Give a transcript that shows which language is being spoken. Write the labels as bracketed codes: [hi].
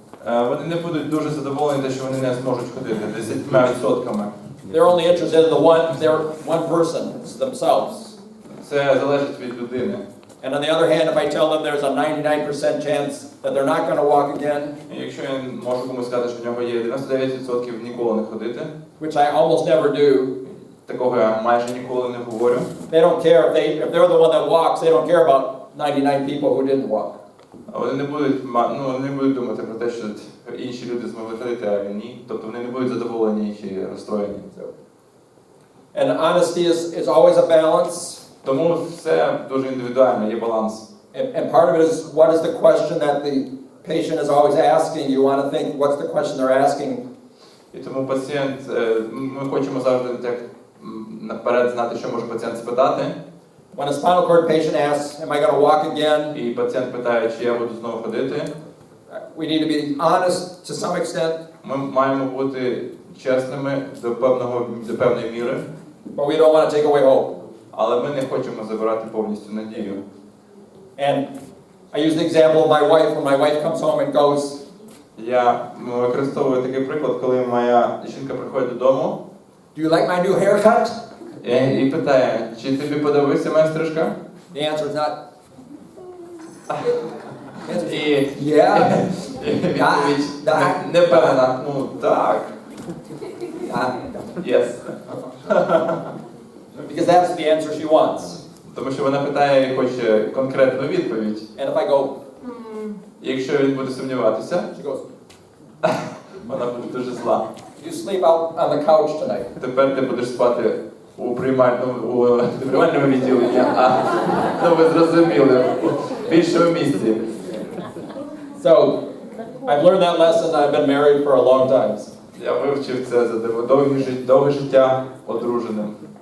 [uk] Вони не будуть дуже задоволені, те, що вони не зможуть ходити 10%. [en] They're only interested in their one person, it's themselves. [uk] Це залежить від людини. [en] And on the other hand, if I tell them there's a 99% chance that they're not going to walk again, [uk] І якщо я можу комусь сказати, що в нього є 99% ніколи не ходити, [en] which I almost never do, [uk] такого я майже ніколи не говорю. [en] they don't care if they're the one that walks, they don't care about 99 people who didn't walk. [uk] Вони не будуть думати про те, що інші люди змогли ходити, а він ні. Тобто вони не будуть задоволені чи розстроєні. [en] And honesty is always a balance. [uk] Тому все дуже індивідуально, є баланс. [en] And part of it is, what is the question that the patient is always asking? You want to think, what's the question they're asking? [uk] І тому пацієнт, ми хочемо завжди так наперед знати, що може пацієнт спитати. [en] When a spinal cord patient asks, am I going to walk again? [uk] І пацієнт питає, чи я буду знову ходити. [en] We need to be honest to some extent. [uk] Ми маємо бути чесними до певної міри. [en] But we don't want to take away hope. [uk] Але ми не хочемо забирати повністю надію. [en] And I use the example of my wife. When my wife comes home and goes, [uk] Я використовую такий приклад, коли моя жінка приходить додому. [en] do you like my new haircut? [uk] І питає, чи тобі подобається моя стрижка? [en] The answer is not. [uk] І [en] Yeah. [uk] відповідь непевна. Ну, так. [en] Yes. Because that's the answer she wants. [uk] Тому що вона питає і хоче конкретну відповідь. [en] And if I go, [uk] Якщо він буде сумніватися, [en] she goes, [uk] вона буде дуже зла. [en] you sleep out on the couch tonight. [uk] Тепер ти будеш спати у приймальному відділенні, ну ви зрозуміли, в іншому місці. [en] So, I've learned that lesson. I've been married for a long time. [uk] Я вивчив це за довге життя одруженим.